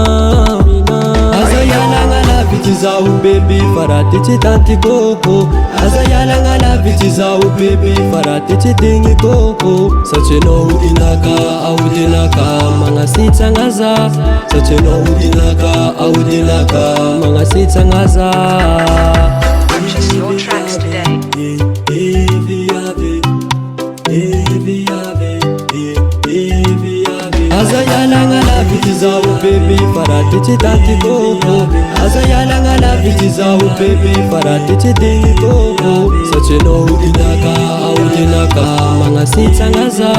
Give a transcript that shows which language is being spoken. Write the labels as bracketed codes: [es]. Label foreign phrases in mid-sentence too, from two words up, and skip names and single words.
[mg] Aza ialagna lavitra zaho bebe fa raha ty tsy tantiko. Aza ialagna lavitra zaho bebe fa raha ty tsy diniko. Satria anao odinaka, aodinaka magnasitsagna za. Satria anao odinaka, aodinaka magnasitsagna za. [en] Purchase your tracks today. [mg] Aza ialagna lavitra zaho bebe fa raha ty tsy tantiko. Aza ialagna lavitra zaho bebe fa raha ty tsy diniko. Satria anao odinaka, aodinaka magnasitsagna za.